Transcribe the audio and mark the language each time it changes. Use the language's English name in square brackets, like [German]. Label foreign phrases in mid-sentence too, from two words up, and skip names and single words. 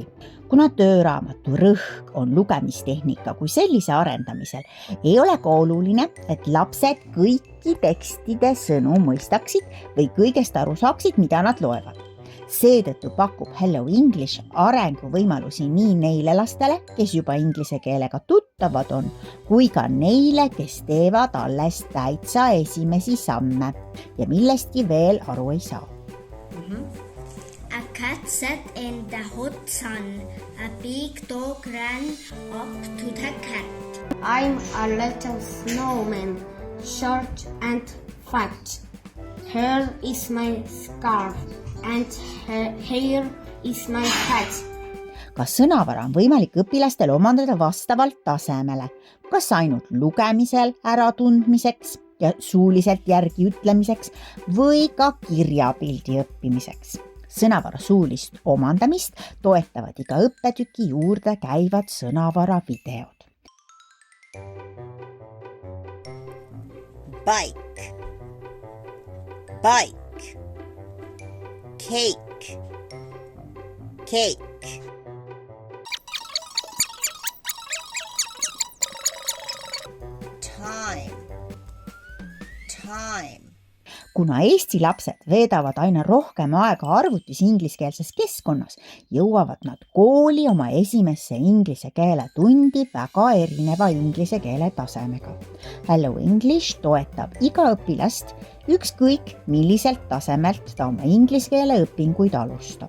[Estonian] Kuna tööraamatu rõhk on lugemistehnika kui sellise arendamisel, ei ole ka oluline, et lapsed kõiki tekstide sõnu mõistaksid või kõigest aru saaksid, mida nad loevad. Seetõttu pakub Hello English arenguvõimalusi nii neile lastele, kes juba inglise keelega tuttavad on, kui ka neile, kes teevad alles täitsa esimesi samme ja millestki veel aru ei saa. [English] A cat sat in the hot sun. A big dog ran up to the cat. I'm a little snowman, short and fat. Here is my scarf and here is my hat. [Estonian] Kas sõnavara on võimalik õpilastel omandada vastavalt tasemele, kas ainult lugemisel äratundmiseks ja suuliselt järgi ütlemiseks või ka kirjapildi õppimiseks? Sõnavara suulist omandamist toetavad iga õppetüki juurde käivad sõnavara videod. [English] Bike, bike. Cake, cake. Time, time. [Estonian] Kuna Eesti lapsed veedavad aina rohkem aega arvutis ingliskeelses keskkonnas, jõuavad nad kooli oma esimesse inglise keele tundi väga erineva inglise keele tasemega. Hello English toetab iga õpilast, ükskõik milliselt tasemelt ta oma inglise keele õpinguid alustab.